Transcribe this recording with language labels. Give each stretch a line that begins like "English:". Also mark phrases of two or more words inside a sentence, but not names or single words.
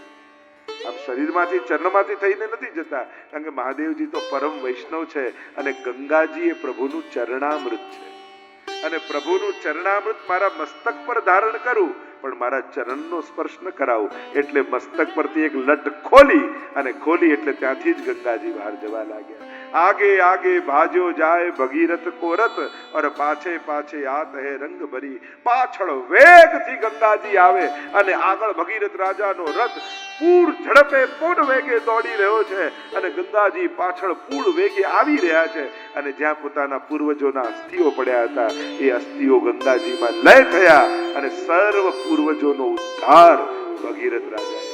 Gujarati: આમ શરીરમાંથી ચરણમાંથી થઈને નથી જતા, કારણ કે મહાદેવજી તો પરમ વૈષ્ણવ છે અને ગંગાજી એ પ્રભુનું ચરણામૃત છે. અને પ્રભુનું ચરણામૃત મારા મસ્તક પર ધારણ કરું પણ મારા ચરણનો સ્પર્શ ન કરાવું. એટલે મસ્તક પરથી એક લટ ખોલી એટલે ત્યાંથી જ ગંગાજી બહાર જવા લાગ્યા.
Braj: आगे आगे भाजो जाए भगीरथ को रथ और पाछे पाछे आत है रंग भरी.
Gujarati: पाछળ વેગથી ગંગાજી આવે અને આગળ ભગીરથ રાજાનો રથ પૂર ઝડપે પૂર્ણ વેગે દોડી રહ્યો છે અને ગંગાજી પાછળ પૂર્ણ વેગે આવી રહ્યા છે. અને જ્યાં પોતાના પૂર્વજોના અસ્થિઓ પડ્યા હતા એ અસ્થિઓ ગંગાજીમાં લય થયા અને સર્વ પૂર્વજોનો ઉદ્ધાર ભગીરથ રાજાએ.